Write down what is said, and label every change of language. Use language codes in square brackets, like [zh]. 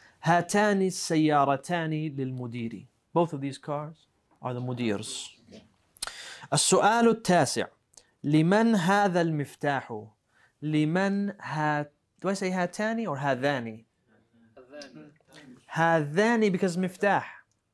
[ar] هاتان السيارتان للمدير. [en] Both of these cars are the mudirs. [ar] السؤال التاسع. لمن هذا المفتاح؟ لمن [en] Do I say [ar] هاتان [en] or [ar] هذان? هذان [en] because [ar] مفتاح.